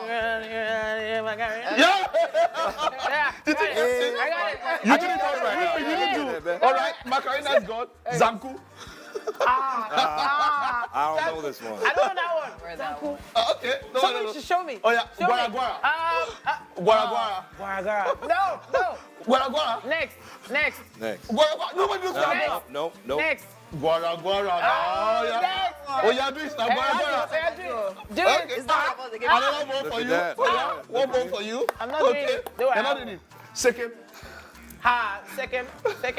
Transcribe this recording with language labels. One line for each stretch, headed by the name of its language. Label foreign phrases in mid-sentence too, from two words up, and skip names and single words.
English: Yeah. Yeah. I got it. You did it all right. You did do. All right, Macarena's gone. Zanku. I don't know this one. I don't know that one. Where's that one? Okay. No, Somebody no, should no. show me. Oh yeah, Show me. Guara Guara. Guara Guara. Guara. No. Guara Guara. Next. Next. Guara Guara. Nobody knows Guara Guara. No. Next. Guara Guara. Oh yeah. Next. Oh yeah, do it now. Guara Guara. Do Okay. it. It's not about the game. Another ball for Look you. at that. Oh yeah. One ball for you. I'm not doing okay. it. Do it. You're not doing it. Second. Ha. Second. Second.